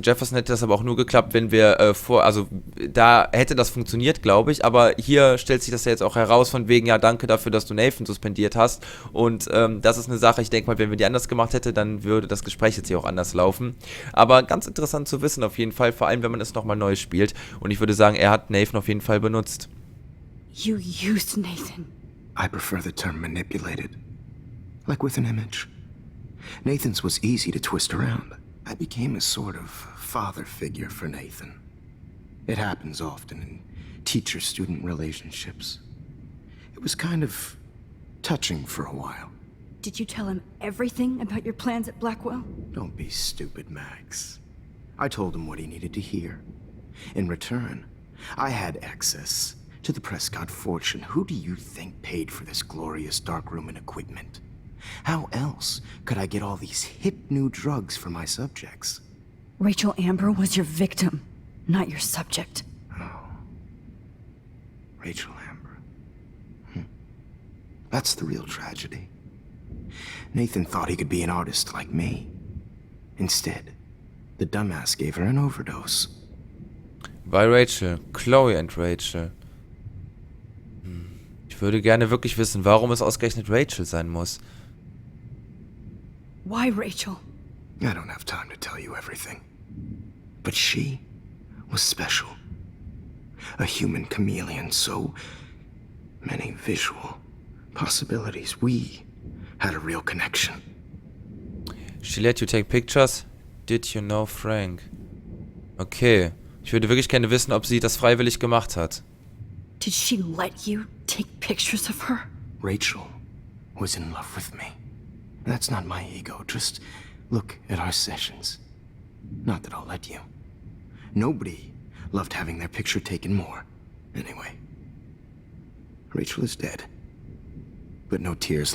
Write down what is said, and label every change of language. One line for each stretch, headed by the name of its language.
German: Jefferson hätte das aber auch nur geklappt, wenn wir also da hätte das funktioniert, glaube ich, aber hier stellt sich das ja jetzt auch heraus von wegen, ja, danke dafür, dass du Nathan suspendiert hast und das ist eine Sache, ich denke mal, wenn wir die anders gemacht hätte, dann würde das Gespräch jetzt hier auch anders laufen. Aber ganz interessant zu wissen auf jeden Fall, vor allem, wenn man es nochmal neu spielt und ich würde sagen, er hat Nathan auf jeden Fall benutzt.
English: You used Nathan. I prefer the term manipulated. Like with an image. Nathan's was easy to twist around. I became a sort of father figure for Nathan. It happens often in teacher-student relationships. It was kind of touching for a while. Did you tell him everything about your plans at Blackwell? Don't be stupid, Max. I told him what he needed to hear. In return, I had access to the Prescott fortune. Who do you think paid for this glorious darkroom and equipment? How else could I get all these hip new drugs for my subjects? Rachel Amber was your victim, not your subject. Rachel Amber. That's the real tragedy. Nathan thought he could be an artist like me. Instead, the dumbass gave her an overdose.
German: Bei
English: Rachel. Chloe and Rachel.
German: Ich würde gerne wirklich wissen, warum es ausgerechnet Rachel sein muss.
English: Why Rachel? I don't have time to tell you everything. But she was special. A human chameleon, so many visual possibilities. We had a real connection. She let you take pictures? Did you know Frank? Okay.
German: Ich würde wirklich gerne wissen, ob sie das freiwillig gemacht hat.
English: Did she let you take pictures of her? Rachel was in love with me. That's not my ego. Just look at our sessions. Not that I'll let you. Nobody loved having their picture taken more. Anyway, Rachel is dead. But no tears.